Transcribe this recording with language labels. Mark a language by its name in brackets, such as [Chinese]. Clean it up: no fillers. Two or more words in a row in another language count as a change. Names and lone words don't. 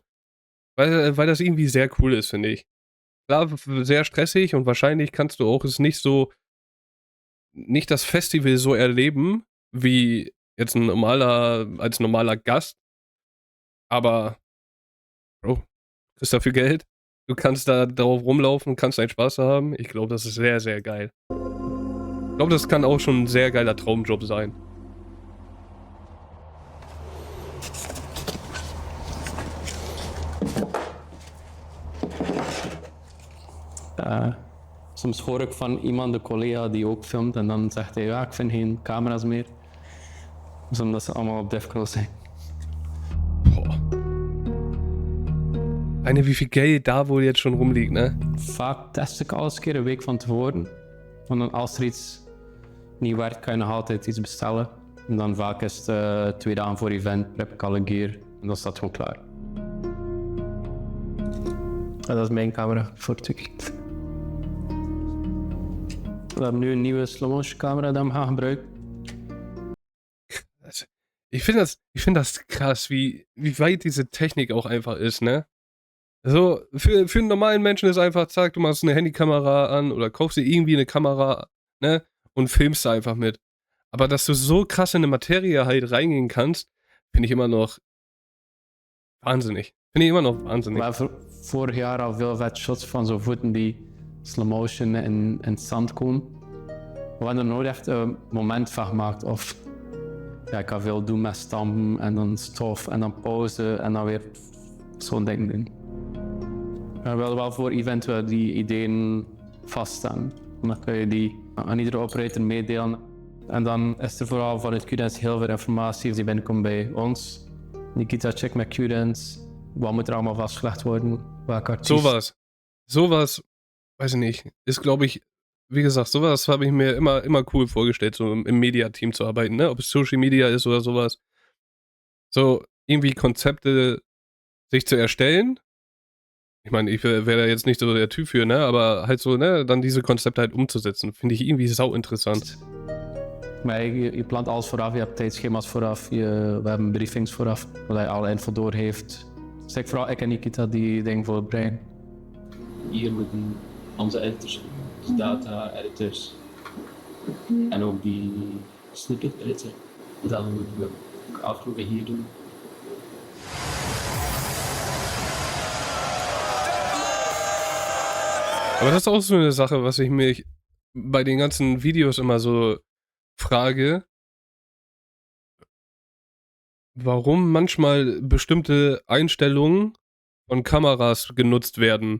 [German] Weil das irgendwie sehr cool ist, finde ich. Klar, sehr stressig und wahrscheinlich kannst du auch es nicht das Festival so erleben, wie jetzt als normaler Gast. Aber, Bro, kriegst dafür Geld. Du kannst da drauf rumlaufen, kannst deinen Spaß haben. Ich glaube, das ist sehr, sehr geil. Ich glaube, das kann auch schon ein sehr geiler Traumjob sein. [Dutch] Soms hoor ik van iemand, een collega die ook filmt, en dan zegt hij, ja, ik vind geen camera's meer. Dus omdat ze allemaal op Defco zijn. [German] Boah. Eine, wie viel Geld da wohl jetzt schon rumliegt, ne? [Dutch] Vaak test ik alles een keer een week van tevoren. Want dan als er iets niet werkt, kan je nog altijd iets bestellen. En dan vaak is het 2 dagen voor event, prep ik alle gear en dan staat het gewoon klaar. En dat is mijn camera voor het weekend. We hebben nu een nieuwe slow-motion camera die we gaan gebruiken. [German] Ich finde das krass, wie weit diese Technik auch einfach ist, ne? So, für einen normalen Menschen ist einfach, zack, du machst eine Handykamera an oder kaufst dir irgendwie eine Kamera, ne? Und filmst da einfach mit. Aber dass du so krass in eine Materie halt reingehen kannst, finde ich immer noch wahnsinnig. Finde ich immer noch wahnsinnig. [Dutch] We hebben vorig jaar al veel vet shots van zo voeten die [English] slow motion [Dutch] in het zand komen. We hebben er nooit echt een moment van gemaakt of ja, ik kan veel doen met stampen en dan stof en dan pauze en dan weer zo'n ding doen. We willen wel voor eventueel die ideeën vaststaan. Dan kun je die aan iedere operator meedelen. En dan is er vooral vanuit Qdance heel veel informatie die binnenkomt bij ons. Nikita checkt met Qdance, wat moet er allemaal vastgelegd worden, welke artiest. [German] Sowas, weiß ich nicht, ist glaube ich, wie gesagt, sowas habe ich mir immer cool vorgestellt, so im Media-Team zu arbeiten, ne? Ob es [English] Social Media [German] ist oder sowas. So irgendwie Konzepte sich zu erstellen. Ich meine, ich wäre da jetzt nicht so der Typ für, ne? Aber halt so, ne? Dann diese Konzepte halt umzusetzen, finde ich irgendwie sau interessant. [Dutch] Maar je plant alles vooraf, je hebt tijdschema's vooraf, we hebben briefings vooraf, waar je alle info doorgeeft. Dus vooral ik en Nikita die dingen voor het brein. Hier moeten onze editors, dus data editors en ook die [English] snippet editor. [Dutch] Dat moeten we ook afdrukken hier doen. [German] Aber das ist auch so eine Sache, was ich mich bei den ganzen Videos immer so frage, warum manchmal bestimmte Einstellungen von Kameras genutzt werden.